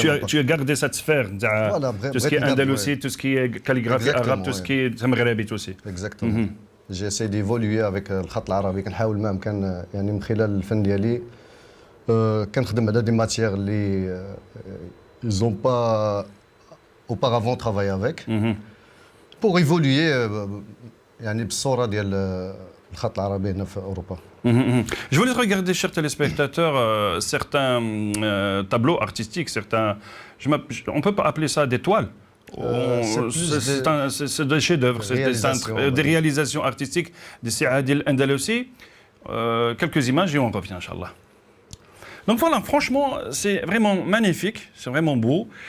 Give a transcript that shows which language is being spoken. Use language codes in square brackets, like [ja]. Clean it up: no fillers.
[fr] tu as gardé cette sphère tout ce qui est andalousie, tout ce qui est calligraphie arabe, tout ce qui est maghrébite aussi. Exactement. J'essaie d'évoluer avec الخط العربي. [ar] كنحاول ما امكن يعني من خلال الفن ديالي كنخدم على دي ماتيير اللي [fr] ils ont pas auparavant travaillé avec pour évoluer [ar] يعني بالصوره ديال الخط العربي هنا في اوروبا. [fr] Je voulais regarder, chers téléspectateurs, certains tableaux artistiques, on ne peut pas appeler ça des toiles. C'est des chefs-d'œuvre, c'est des réalisations artistiques de Saadil Andalousi. Quelques images et on revient, Inch'Allah. Donc voilà, franchement, c'est vraiment magnifique, c'est vraiment beau.